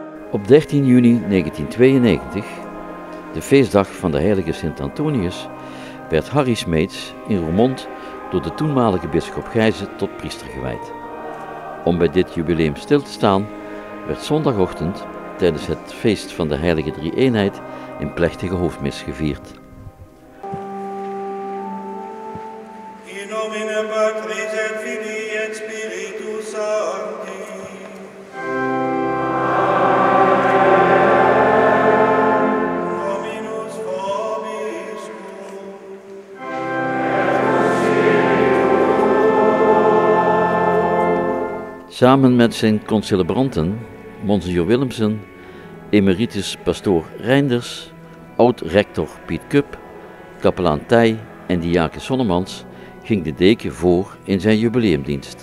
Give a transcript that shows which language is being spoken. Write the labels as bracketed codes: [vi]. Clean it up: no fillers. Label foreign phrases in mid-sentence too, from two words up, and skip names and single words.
[nl] Op 13 juni 1992, de feestdag van de heilige Sint Antonius, werd Harry Smeets in Roermond door de toenmalige bisschop Gijzen tot priester gewijd. Om bij dit jubileum stil te staan, werd zondagochtend tijdens het feest van de heilige Drie-eenheid een plechtige hoofdmis gevierd. [la] In nomine Patris et Filii et Spiritus Sancti. Dominus vobiscum. [nl] Samen met zijn concelebranten, Monseigneur Willemsen, emeritus pastoor Reinders, oud-rector Piet Kup, kapelaan Tij en diaken Sonnemans, ging de deken voor in zijn jubileumdienst.